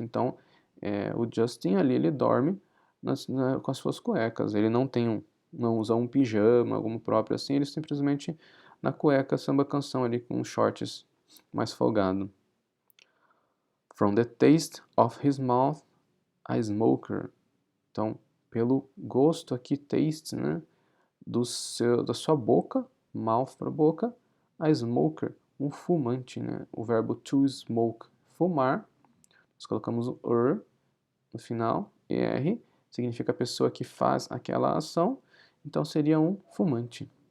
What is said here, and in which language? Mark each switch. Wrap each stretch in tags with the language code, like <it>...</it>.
<pt>Então, o Justin ali, ele dorme com as suas cuecas. Ele não usa um pijama, algum próprio assim, ele simplesmente na cueca samba canção ali com shorts mais folgado.</pt> <en>From the taste of his mouth, a smoker.</en> <pt>Então, pelo gosto aqui, taste, né, da sua boca, mouth para boca, a smoker, um fumante, né? O verbo to smoke, fumar, nós colocamos o no final, er, significa a pessoa que faz aquela ação, então seria um fumante.</pt>